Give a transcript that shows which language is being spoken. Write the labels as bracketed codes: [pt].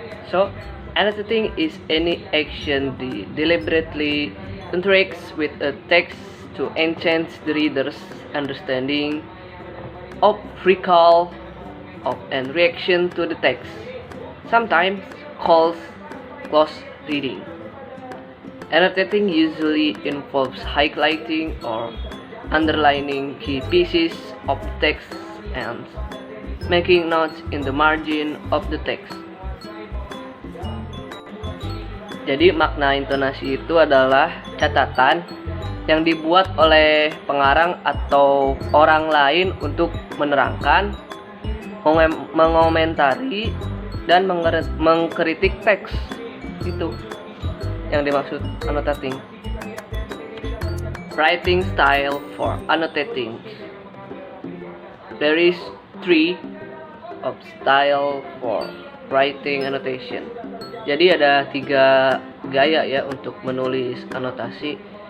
[en] So, annotating is any action that deliberately interacts with a text to enhance the reader's understanding of recall of and reaction to the text, sometimes called close reading. Annotating usually involves highlighting or underlining key pieces of text and making notes in the margin of the text. [id] Jadi makna intonasi itu adalah catatan yang dibuat oleh pengarang atau orang lain untuk menerangkan, mengomentari, dan mengkritik teks. Itu yang dimaksud annotating. [en] Writing style for annotating. There is three of style for writing annotation. [id] Jadi ada 3 gaya ya untuk menulis anotasi.